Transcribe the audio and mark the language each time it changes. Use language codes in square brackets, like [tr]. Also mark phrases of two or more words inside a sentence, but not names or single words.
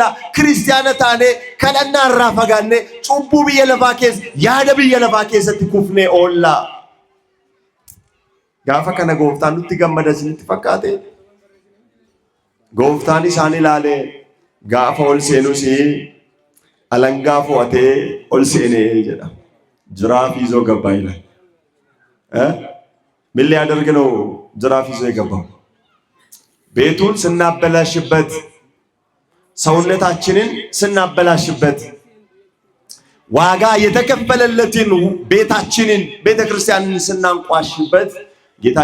[om] Kiristiyaana taane kadhannaa irraa fagaanne cubbuu biyya lafaa keessa yaada biyya lafaa keessatti kufnee oolla. Gaafa kana gooftaan nutti gammada isinitti fakkaate? Gooftaan isaan ilaalee gaafa ol seenus alangaa fo'atee ol seenee jedha. [am] Jiraaf ይዞ ገባ ይላል። ምን ሊያደርግ ነው ጅራፍ ይዞ የገባው? ቤቱን ስናበላሽበት፣ ሰውነታችንን ስናበላሽበት፣ ዋጋ የተከፈለለትን ቤታችንን ቤተክርስቲያንን ስናንቋሽበት ጌታ